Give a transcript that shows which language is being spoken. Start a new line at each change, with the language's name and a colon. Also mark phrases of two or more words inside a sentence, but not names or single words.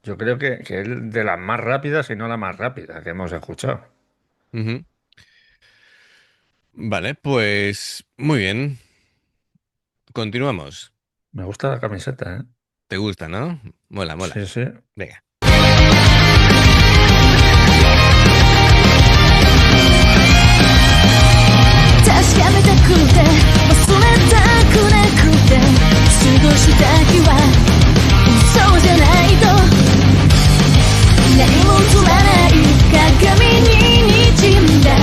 Spanish: yo creo que es de las más rápidas, y no la más rápida que hemos escuchado. ujú. Vale, pues muy bien. Continuamos. Me gusta la camiseta, ¿eh? ¿Te gusta, no? Mola, mola. Sí, sí. Venga.
Japanese: 確かめたくて忘れたくなくて過ごした日はそうじゃないと何も映らない鏡に滲んだ